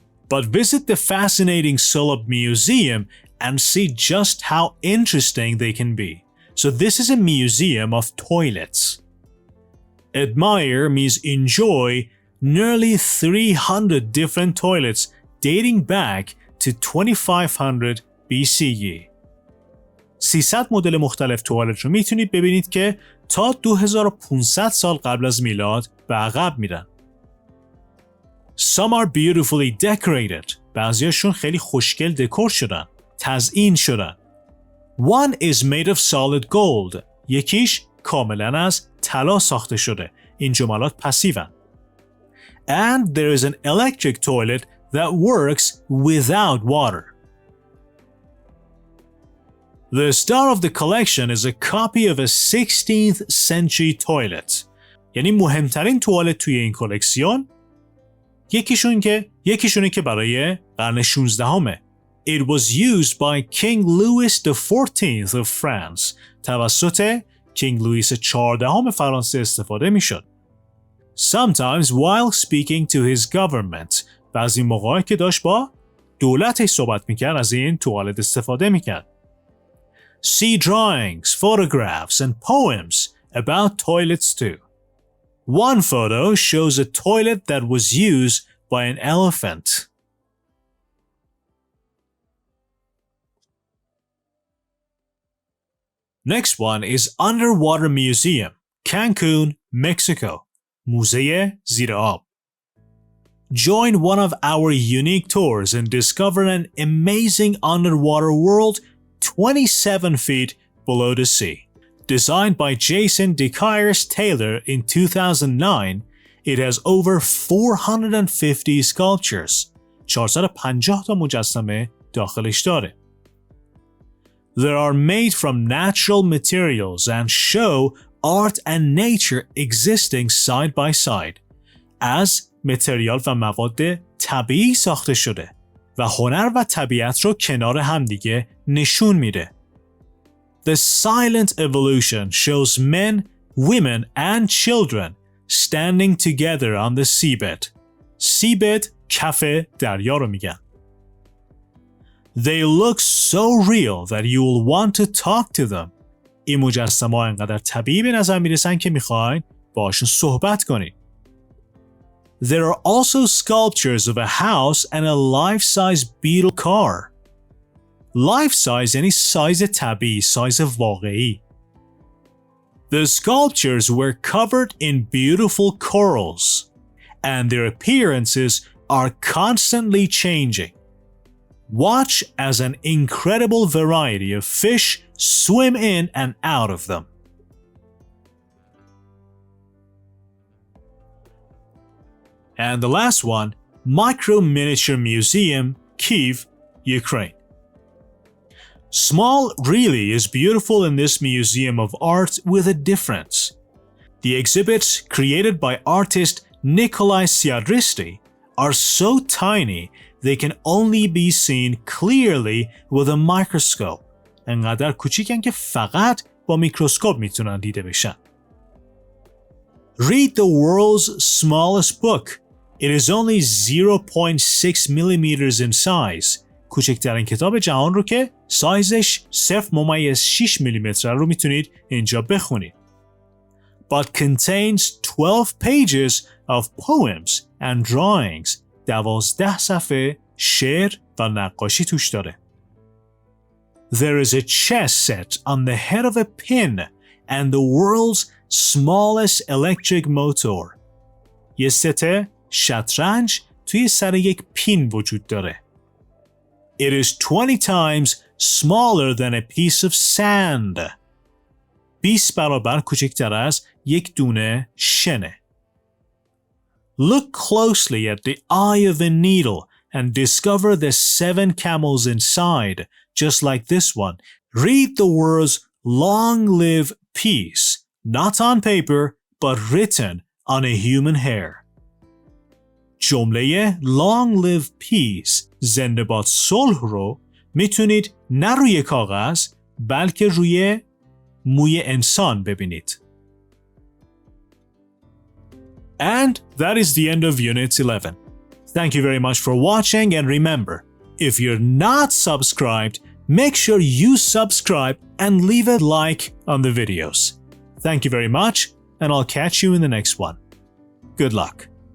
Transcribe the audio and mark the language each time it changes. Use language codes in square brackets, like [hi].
[en] But visit the fascinating Salop Museum and see just how interesting they can be. So this is a museum of toilets. Admire means enjoy nearly 300 different toilets dating back to 2500 BCE. [fa] 300 مدل مختلف توالت رو میتونید ببینید که تا 2500 سال قبل از میلاد به عقب میرن. [en] Some are beautifully decorated. [fa] بعضیاشون خیلی خوشگل دکور شدن. تزیین شدن. [en] One is made of solid gold. [fa] یکیش کاملا از طلا ساخته شده. این جملات پسیون. [en] And there is an electric toilet that works without water. The star of the collection is a copy of a 16th century toilet. [fa] یعنی مهمترین توالت توی این کلکسیون یکیشونه که برای قرن 16 همه. [en] It was used by King Louis XIV of France. [fa] توسط کینگ لوئیس 14 فرانسه استفاده می شد. [en] Sometimes while speaking to his government, [fa] و از این موقعی که داشت با دولتش صحبت میکرد از این توالت استفاده میکرد. [en] See drawings, photographs and poems about toilets too. One photo shows a toilet that was used by an elephant. Next one is Underwater Museum, Cancun, Mexico. [fa] موزه زیر آب. [en] Join one of our unique tours and discover an amazing underwater world 27 feet below the sea. Designed by Jason DeCayers Taylor in 2009, it has over 450 sculptures. [fa] 450 تا مجسمه داخلش داره. [en] They are made from natural materials and show art and nature existing side by side. [fa] از متریال و مواد طبیعی ساخته شده و هنر و طبیعت رو کنار همدیگه نشون میده. [en] The silent evolution shows men, women and children standing together on the seabed. [fa] seabed کف دریا رو میگن. [en] They look so real that you will want to talk to them. [fa] این مجسمه ها انقدر طبیعی به نظر میرسن که میخواین باشون صحبت کنید. [en] There are also sculptures of a house and a life-size beetle car. [fa] Life-size یعنی سایز طبیعی، سایز واقعی. [en] The sculptures were covered in beautiful corals, and their appearances are constantly changing. Watch as an incredible variety of fish swim in and out of them. And the last one, Micro Miniature Museum, Kyiv, Ukraine. Small really is beautiful in this museum of art with a difference. The exhibits created by artist Nikolai Siadristi are so tiny they can only be seen clearly with a microscope. [fa] انقدر کوچیکن که فقط با میکروسکوپ میتونن دیده بشن. [en] Read the world's smallest book. It is only 0.6 millimeters in size. [fa] کوچکترین کتاب جهان رو که سایزش 0.6 میلیمتر رو میتونید اینجا بخونید. [en] But contains 12 pages of poems and drawings. [fa] 12 صفحه شعر و نقاشی توش داره. [en] There is a chess set on the head of a pin and the world's smallest electric motor. [fa] یه ست شطرنج توی سر یک پین وجود داره. [en] It is 20 times smaller than a piece of sand. [fa] 20 برابر کوچکتر از یک دونه شنه. [en] Look closely at the eye of a needle and discover the 7 camels inside, just like this one. Read the words "Long live peace," not on paper, but written on a human hair. [fa] جمله [en] "Long live peace" [fa] زنده باد صلح رو میتونید نه روی کاغذ بلکه روی موی انسان ببینید. [en] And that is the end of Unit 11. Thank you very much for watching, and remember, if you're not subscribed, make sure you subscribe and leave a like on the videos. Thank you very much, and I'll catch you in the next one. Good luck.